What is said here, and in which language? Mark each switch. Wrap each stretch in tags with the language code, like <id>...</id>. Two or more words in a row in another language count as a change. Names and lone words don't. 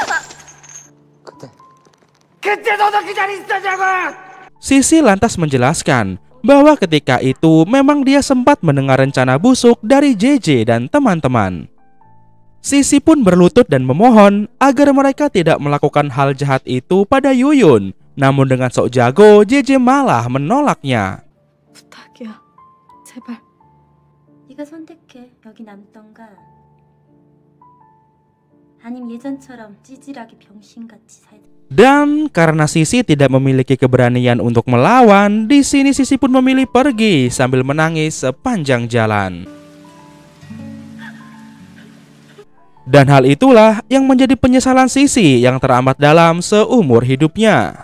<id>Sisi lantas menjelaskan bahwa ketika itu memang dia sempat mendengar rencana busuk dari JJ dan teman-teman. Sisi pun berlutut dan memohon agar mereka tidak melakukan hal jahat itu pada Yuyun. Namun dengan sok jago, JJ malah menolaknya.</id> <ko>부탁이야, 제발. 네가 선택해. 여기 남던가. 아님 예전처럼 찌질하게 병신같이 살자.</ko> <id>Dan karena Sisi tidak memiliki keberanian untuk melawan, di sini Sisi pun memilih pergi sambil menangis sepanjang jalan. Dan hal itulah yang menjadi penyesalan Sisi yang teramat dalam seumur hidupnya.</id>